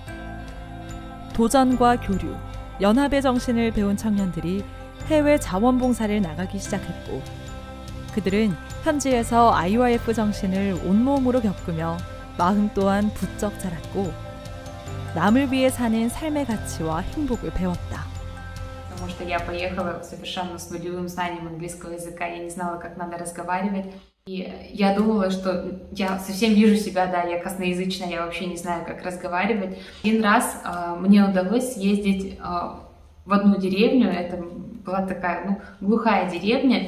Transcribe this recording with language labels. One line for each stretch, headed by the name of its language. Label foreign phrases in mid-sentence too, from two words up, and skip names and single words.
Korean: 도전과 교류, 연합의 정신을 배운 청년들이 해외 자원봉사를 나가기 시작했고 그들은 현지에서 IYF 정신을 온몸으로 겪으며 마음 또한 부쩍 자랐고 남을 위해 사는 삶의 가치와 행복을 배웠다.
Russian: Потому что я поехала совершенно с нулевым знанием английского языка, я не знала, как надо разговаривать. И я думала, что я совсем вижу себя, да, я косноязычная, я вообще не знаю, как разговаривать. Один раз мне удалось съездить в одну деревню, это была такая, глухая деревня.